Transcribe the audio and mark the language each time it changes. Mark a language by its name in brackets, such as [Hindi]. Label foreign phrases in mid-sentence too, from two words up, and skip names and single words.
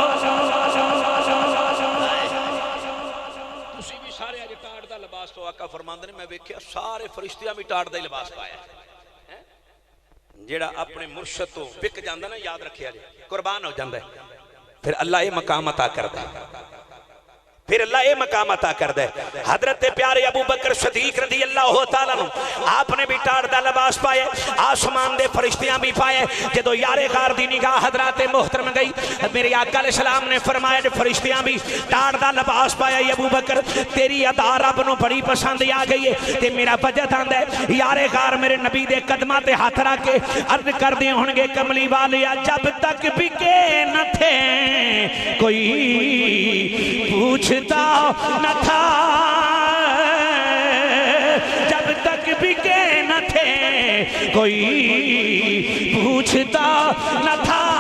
[Punjabi] تسی وی سارے اج ٹاٹ دا لباس تو آقا فرماندے نے میں ویکھیا سارے فرشتیاں وی ٹاٹ دا ہی لباس پایا ہے جیہڑا اپنے مرشد توں وک جاندا نا یاد رکھیا جی قربان ہو جاندا فیر اللہ ایہ مقام عطا کردا فیر اللہ ایہ مقام عطا کر دے حضرت پیارے ابوبکر صدیق [Arabic] رضي الله تعالى عنه [Punjabi] آپ نے وی ٹاٹ دا لباس پائے اسمان دے فرشتیاں وی پائے جدوں یار غار دی نگاہ حضرت محترم گئی میرے آقا [Arabic] عليه السلام [Punjabi] نے فرمایا جے فرشتیاں وی ٹاٹ دا لباس پایا ابوبکر تیری ادا رب نوں بڑی پسند آ گئی ہے تے میرا بجٹ آندا ہے یار غار میرے نبی دے قدماں تے ہتھ رکھ کے عرض کردے ہونگے کملی والے [Urdu] جب تک بکے نہ تھے کوئی پوچھتا نہ تھا جب تک بکے نہ تھے کوئی پوچھتا نہ تھا